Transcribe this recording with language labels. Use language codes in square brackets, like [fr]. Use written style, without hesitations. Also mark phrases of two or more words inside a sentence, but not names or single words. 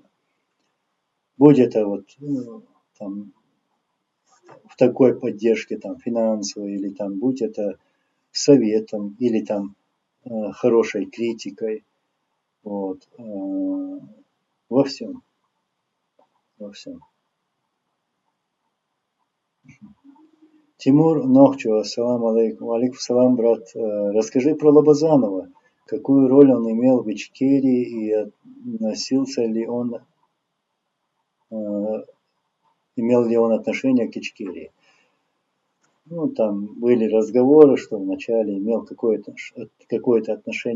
[ru] Будь это там в такой поддержке там финансовой или там будь это советом или там хорошей критикой, во всем. [ar] Тимур Нохчу, السلام عليكم. عليكم سلام, [ru] брат. Расскажи про Лобазанова. Какую роль он имел в Ичкерии и относился ли он, имел ли он отношение к Ичкерии? Там были разговоры, что вначале имел какое-то отношение.